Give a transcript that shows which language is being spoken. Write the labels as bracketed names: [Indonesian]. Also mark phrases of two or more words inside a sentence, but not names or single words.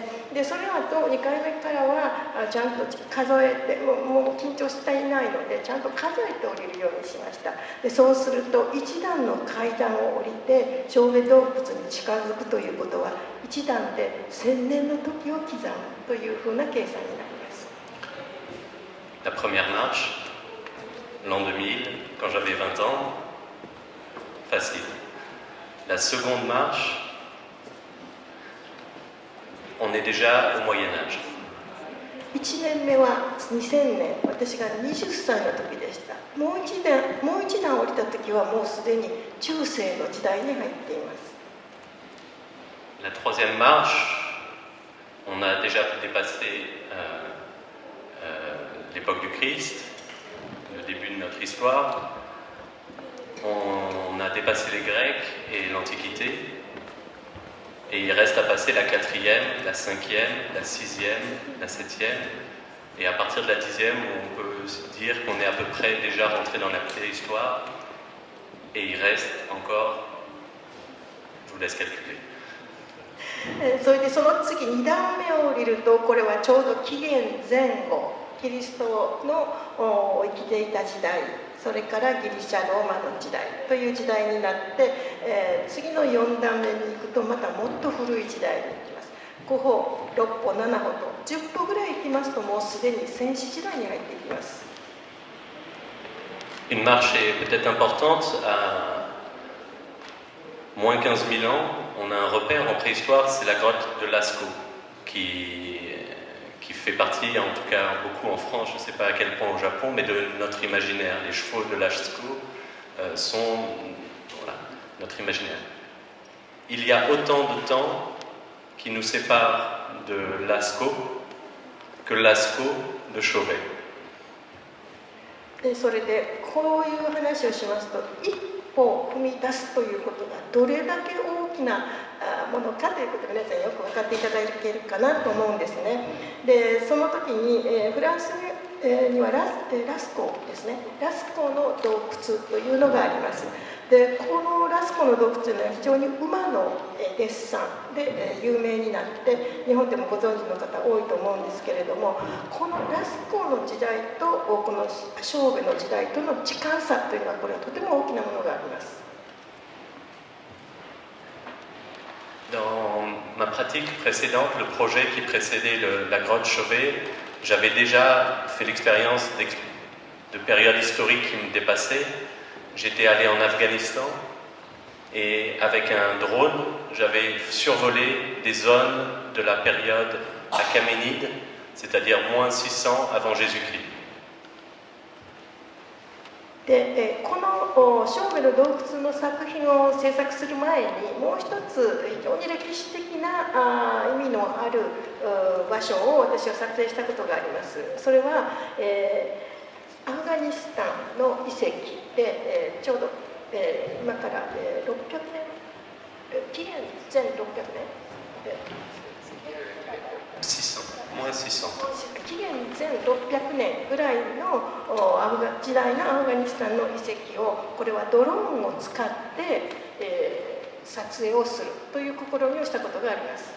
[Japanese] でそれあと2回目からはちゃんと数えてもう緊張していないのでちゃんと数えて降りるようにしました。でそうすると1段の階段を降りて小部洞窟に近づくということは1段で1000年の時を刻むというふうな計算になります。 [French] La première marche, l'an 2000, quand j'avais 20 ans, facile. La seconde marche, on est déjà au Moyen Âge. [Japanese] 1 年目は2000年私が20歳の時でした。もう一段降りた時はもうすでに中世の時代に入っています。 [French] La troisième marche, on a déjà dépassé l'époque du Christ, le début de notre histoire. On a dépassé les Grecs et l'Antiquité. Et il reste à passer la 4e, la 5e, la 6e, la 7e. Et à partir de la 10e, on peut se dire qu'on est à peu près déjà rentré dans la préhistoire. Et il reste encore, je vous laisse calculer. [Japanese] それでその次2段目を降りると、これはちょうど紀元前後、キリストの生きていた時代、それからギリシャローマの時代という時代になって、次の4段目に行くとまたもっと古い時代に行きます。5歩6歩7歩と10歩ぐらい行きますと、もうすでに先史時代に入っていきます。 [French] Une marche est peut-être importante. À moins 15 000 ans, on a un repère en préhistoire, c'est la grotte de Lascaux, qui fait partie, en tout cas beaucoup en France, je ne sais pas à quel point au Japon, mais de notre imaginaire. Les chevaux de Lascaux sont notre imaginaire. Il y a autant de temps qui nous sépare de Lascaux que Lascaux de Chauvet. [Japanese] でそれでこういう話をしますと、一歩踏み出すということがどれだけ大きなものかということが皆さんよく分かっていただけるかなと思うんですね。でその時に、フランスにはラスコーですね、ラスコーの洞窟というのがあります。でこのラスコーの洞窟というのは非常に馬のデッサンで有名になって、日本でもご存知の方多いと思うんですけれども、このラスコーの時代とこのショーベの時代との時間差というのは、これはとても大きなものがあります。 [French] Dans ma pratique précédente, le projet qui précédait la grotte Chauvet, j'avais déjà fait l'expérience de périodes historiques qui me dépassaient. J'étais allé en Afghanistan et avec un drone, j'avais survolé des zones de la période achéménide, c'est-à-dire moins 600 avant Jésus-Christ. [Japanese] でこのショーベの洞窟の作品を制作する前に、もう一つ非常に歴史的な意味のある場所を私は撮影したことがあります。それは、アフガニスタンの遺跡で、ちょうど、今から、600年、紀元前600年、紀元前600年ぐらいの時代のアフガニスタンの遺跡を、これはドローンを使って、撮影をするという試みをしたことがあります。